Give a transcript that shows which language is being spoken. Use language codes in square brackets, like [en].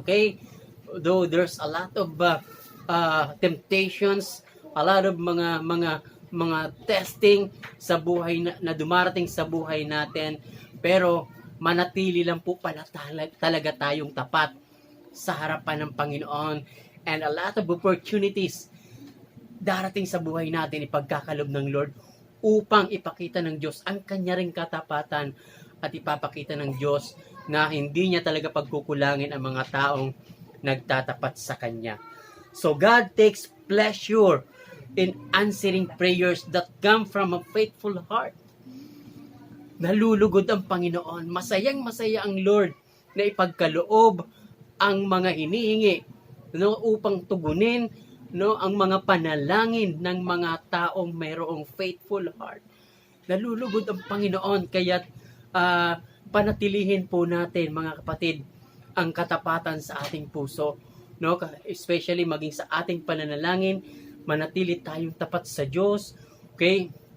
[tl] Okay? [en] Though there's a lot of [tl] temptations, a lot of mga testing sa buhay na dumarating sa buhay natin, pero manatili lang po pala talaga tayong tapat sa harapan ng Panginoon, [en] and a lot of opportunities [tl] darating sa buhay natin, ipagkakalob ng Lord upang ipakita ng Diyos ang kanya ring katapatan at ipapakita ng Diyos na hindi niya talaga pagkukulangin ang mga taong nagtatapat sa Kanya. [en] So God takes pleasure in answering prayers that come from a faithful heart. [tl] Nalulugod ang Panginoon. Masayang-masaya ang Lord na ipagkaloob ang mga hinihingi, no, upang tugunin, no, ang mga panalangin ng mga taong mayroong faithful heart. Nalulugod ang Panginoon, kaya panatilihin po natin, mga kapatid, ang katapatan sa ating puso, no, especially maging sa ating pananalangin, manatili tayong tapat sa Diyos. Okay?